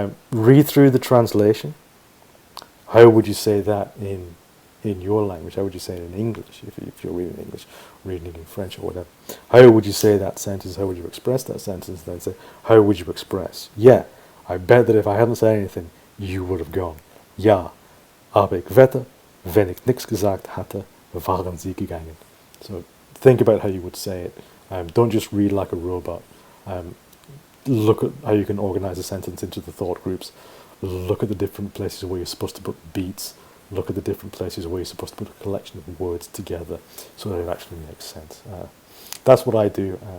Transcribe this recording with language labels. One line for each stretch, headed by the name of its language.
English: Read through the translation. How would you say that in your language? How would you say it in English if you're reading English, reading it in French or whatever? How would you say that sentence? How would you express that sentence? Then say, how would you express? Yeah, I bet that if I hadn't said anything, you would have gone.
German: Ja, aber ich wette, wenn ich nichts gesagt hatte, waren sie gegangen.
English: So think about how you would say it. Don't just read like a robot. Look at how you can organize a sentence into the thought groups. Look at the different places where you're supposed to put beats. Look at the different places where you're supposed to put a collection of words together so that it actually makes sense. That's what I do.